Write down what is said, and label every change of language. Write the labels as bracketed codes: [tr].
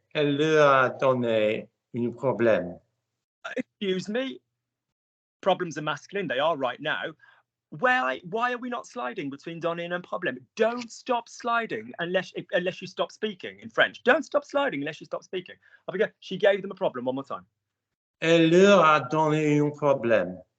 [fr] Elle leur a donné un problème. [en] Excuse me. Problems are masculine. They are right now. Why are we not sliding between donner and problem? Don't stop sliding unless you stop speaking in French. Don't stop sliding unless you stop speaking. I forget. She gave them a problem. One more time. [fr] Elle leur a donné un problème.